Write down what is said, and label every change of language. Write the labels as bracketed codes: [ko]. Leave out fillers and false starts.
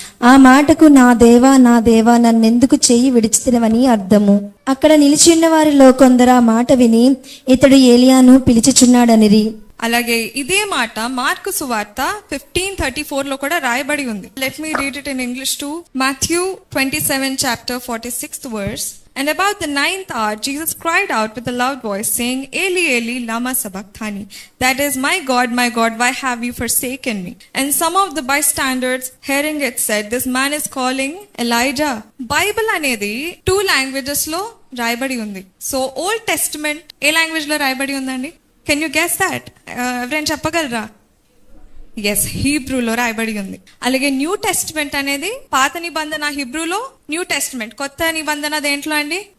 [te] ఆ మాటకు నా దేవా నన్నెందుకు చెయ్యి విడిచితినవని అర్థము. అక్కడ నిలిచి ఉన్న వారిలో కొందరు ఆ మాట విని ఇతడు ఏలియాను పిలిచిచున్నాడనిరి. అలాగే ఇదే మాట మార్కు సువార్త 15:34 లో కూడా రాయబడి ఉంది. [en] Let me read it in English too. Matthew 27:46 verse. And about the 9th hour, Jesus cried out with a loud voice, saying, Eli, Eli, lama sabachthani. That is, my God, why have you forsaken me? And some of the bystanders, hearing it, said, this man is calling Elijah. [te] Bible అనేది 2 languages లో రాయబడి ఉంది. So old testament ఏ language లో రాయబడి ఉందండి? [en] Can you guess that? [te] ఎవరైనా చెప్పగలరా? Yes, హీబ్రూలో రాయబడి ఉంది. అలాగే న్యూ టెస్టిమెంట్ అనేది పాత నిబంధన హిబ్రూలో, న్యూ టెస్టిమెంట్ కొత్త నిబంధన దేంట్లో అండి?